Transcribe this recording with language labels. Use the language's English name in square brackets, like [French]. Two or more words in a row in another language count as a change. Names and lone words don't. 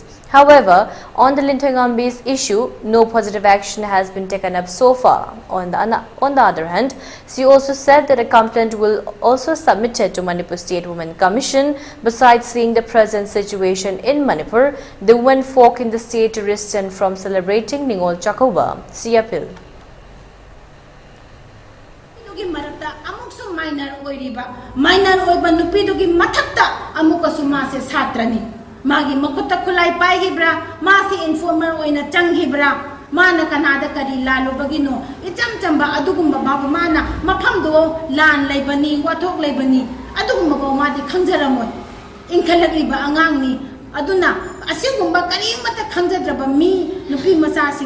[English] However, on the Lintangambi's issue, no positive action has been taken up so far. On the other hand, she also said that a complaint will also submitted to Manipur State Women Commission. Besides seeing the present situation in Manipur, the women folk in the state to restrain from celebrating Ningol Chakoba. See appeal. [Manipuri] Magi makuta kulay pai hibra masi informer oina chang hibra mana kanada kari lalu bagino icham chamba adugumba babu mana maphamdo lan laibani wathok laibani adugumba ko madi khangjaramoi inkhalagriba angangni aduna asigumba kari mata khangjadraba mi nupi masa sing